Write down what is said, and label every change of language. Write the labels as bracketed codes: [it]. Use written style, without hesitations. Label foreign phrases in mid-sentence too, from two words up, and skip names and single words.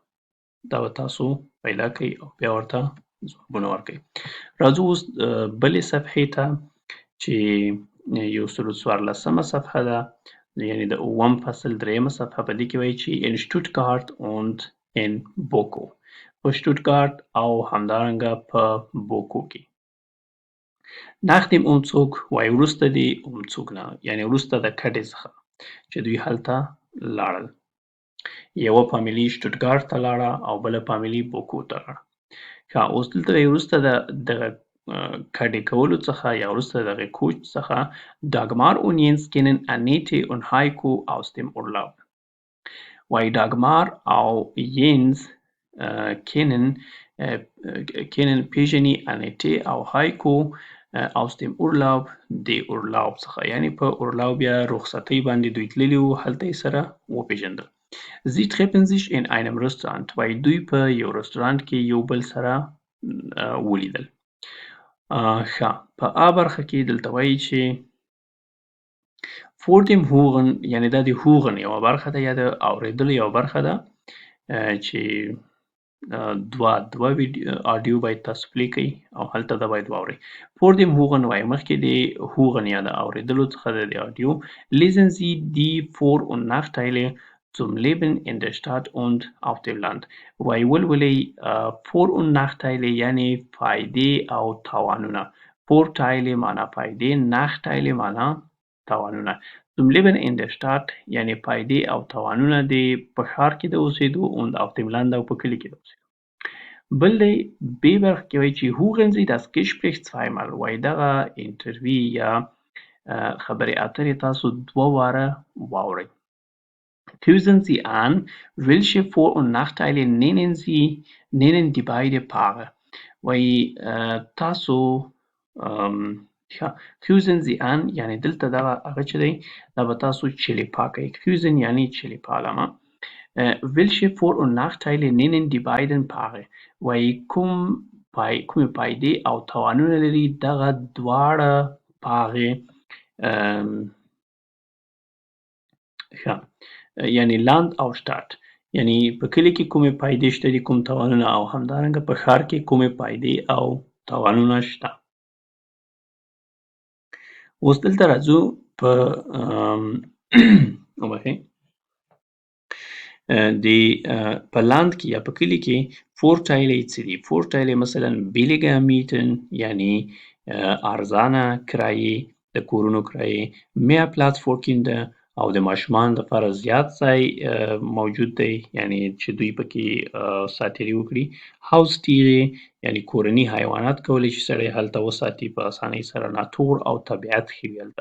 [ps] دا به تاسو پیدا کړئ او بیا ورته ځوابونه ورکړئ. راځو اوس بلې صفحې ته چې 114مه صفحه ده یعنی د اووم فصل 3مه صفحه. په دې کې وایي چې [de] in Stuttgart und in Boko [ps] په شټوتګارت او همدارنګه په بوکو کې. [de] nach dem Umzug [ps] وایي وروسته د umzug نه یعنی وروسته د کډې څخه چې دوی هلته لاړل. یوه فامیلي شټوتګارت ته لاړه او بله فامیلي بوکو ته لاړه. ښه اوس دلته وایي وروسته د دغه کډې کولو څخه یا وروسته د دغې کوچ څخه [de] Dagmar und Jens kennen Annette und Heiko aus dem Urlaub. [ps] وایي ډاګمار او یینز kennen پیژني انیټې او هایکو [de] aus dem Urlaub [ps] د اورلاوب څخه یعنی په اورلاوب یا رخصتۍ باندې دوی تللي وو هلته یې سره وپېژندل. [de] Sie treffen sich in einem Restaurant [ps] وایي دوی په یو رستورانت کې یو بل سره ولیدل. ښه په آ برخه کې دلته وایي چې [de] vor dem Hören [ps] یعنی دا د هوغن یوه برخه ده یا د اورېدلو یوه برخه ده چې دوه آډیو باید تاسو پلی کړئ او هلته دا باید واورئ. [de] vor dem Hören [ps] وایي مخکې د هوغن یا د اورېدلو څخه د آډیو [de] lesen Sie die Vor- und Nachteile zum Leben in der Stadt und auf dem Land [ps] وایي ولولئ [de] Vor- und Nachteile [ps] یعنی فایدې او تاوانونه. Vorteile معنا فایدې Nachteile معنا تاوانونه. [de] zum Leben in der Stadt [ps] یعنی فایدې او تاوانونه د په ښار کې د اوسېدو [de] und auf dem Land [ps] او په کلي کې د اوسېدو. بل دی ب برخه کې وایي چې [de] hören Sie das Gespräch zweimal [ps] وایي دغه انټرویو یا خبرې اترې تاسو دوه واره واورئ. [de] Führen Sie an, welche Vor- und Nachteile nennen die beide Paare [ps] وایي تاسو [de] führen Sie an [ps] یعنی دلته دغه هغه چې دی دا به تاسو چلیپا کوئ. führen یعنی چلیپالمه. [de] welche Vor- und Nachteile nennen die beiden Paare [ps] وایي کومې فایدې او تاوانونه لري دغه دواړه پاغې یعنی لاند او شټات یعنی په کلي کې کومې فایدې شته دي کوم تاوانونه او همدارنګه په ښار کې کومې فایدې او تاوانونه شته. اوس دلته راځو په په لاند کې یا په کلي کې Vorteile څه دي؟ Vorteile مثلا [de] billiger mieten [ps] یعنی ارزانه کرایې د کورونو کرایې [de] mehr Platz für Kinder [ps] او د ماشومانو دپاره زیات ځای موجود دی، یعنې چې دوی پکې ساتیري وکړي. هاوس تیرې یعنې کورني حیوانات کولی شي سړی هلته وساتي په اسانۍ سره، ناتور او طبیعت ښه وي هلته.